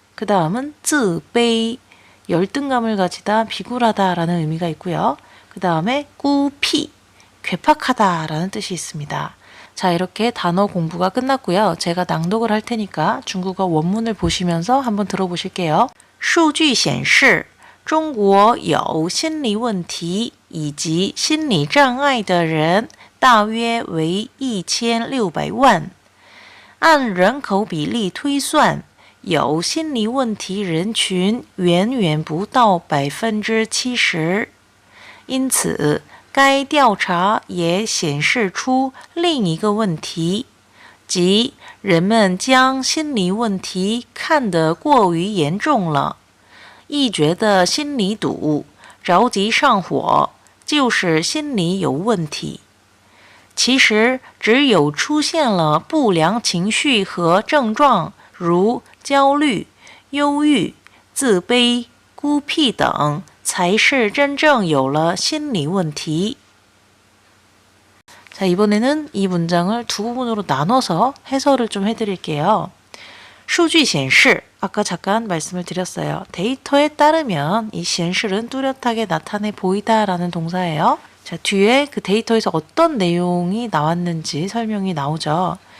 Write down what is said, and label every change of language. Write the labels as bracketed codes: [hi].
[ko] 그 다음은 自卑, 열등감을 가지다, 비굴하다 라는 의미가 있고요. 그 다음에 孤僻, 괴팍하다 라는 뜻이 있습니다. 자, 이렇게 단어 공부가 끝났고요. 제가 낭독을 할 테니까 중국어 원문을 보시면서 한번 들어보실게요. [zh] 数据显示中国有心理问题以及心理障碍的人大约为1600万。按人口比例推算，有心理问题人群远远不到70%。因此，该调查也显示出另一个问题，即人们将心理问题看得过于严重了。一觉得心里堵，着急上火，就是心理有问题。其实，只有出现了不良情绪和症状，如焦虑、忧郁、自卑、孤僻等，才是真正有了心理问题。 [ko] 자, 이번에는 이 문장을 두 부분으로 나눠서 해설을 좀 해드릴게요. 数据显示 아까 잠깐 말씀을 드렸어요. 데이터에 따르면 이 显示은 뚜렷하게 나타내 보이다라는 동사예요. 자, 뒤에 그 데이터에서 어떤 내용이 나왔는지 설명이 나오죠.